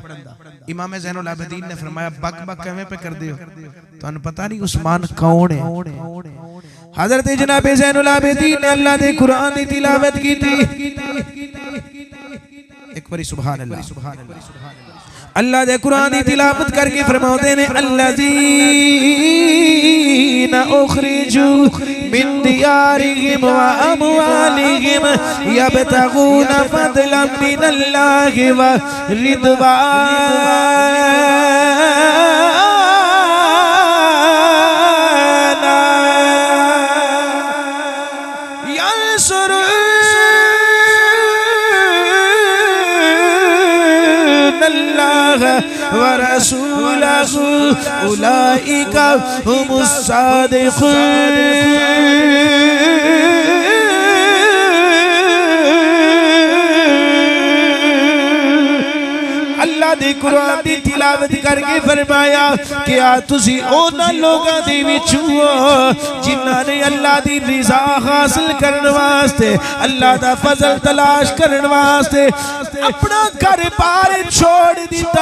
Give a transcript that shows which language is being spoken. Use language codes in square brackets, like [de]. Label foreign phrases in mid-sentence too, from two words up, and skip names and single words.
[pa] ਇਮਾਮ ਜ਼ੈਨੁਲ ਆਬਿਦੀਨ ਨੇ ਫ਼ਰਮਾਇਆ ਬਕ ਬਕ ਕਿਵੇਂ ਪੇ ਕਰ ਦੇ ਹੋ? ਤੁਹਾਨੂੰ ਪਤਾ ਨਹੀਂ ਉਸਮਾਨ ਕੌਣ ਹੈ? ਹਜ਼ਰਤ ਜਨਾਬ ਜ਼ੈਨੁਲ ਆਬਿਦੀਨ ਨੇ ਅੱਲਾਹ ਦੇ ਕੁਰਾਨ ਦੀ ਤਿਲਾਵਤ ਕੀ ਥੀ। ਇੱਕ ਬਾਰੀ [ar] سبحان الله. [pa] ਅੱਲਾਹ ਦੇ ਕੁਰਾਨ ਦੀ ਤਿਲਾਵਤ ਕਰਕੇ ਫ਼ਰਮਾਤੇ ਨੇ [ar] الذين أخرجوا من ديارهم وأموالهم يبتغون فضلا من الله ورضوانا ينصرون الله ورسوله أولئك هم الصادقون. [pa] ਅੱਲਾਹ ਦੇ ਕੁਰਾਨ ਦੀ ਤਿਲਾਵਤ ਕਰਕੇ ਫ਼ਰਮਾਇਆ ਕਿਆ ਤੁਸੀ ਉਨ੍ਹਾਂ ਲੋਕਾਂ ਦੇ ਵਿਚੋਂ ਹੋ ਜਿਨ੍ਹਾਂ ਨੇ ਅੱਲਾਹ ਦੀ ਰਿਜ਼ਾ ਹਾਸਿਲ ਕਰਨੇ ਵਾਸਤੇ ਅੱਲਾਹ ਦਾ ਫ਼ਜ਼ਲ ਤਲਾਸ਼ ਕਰਨੇ ਵਾਸਤੇ ਅਪਣਾ ਘਰ ਬਾਰ ਛੋੜ ਦਿੱਤਾ?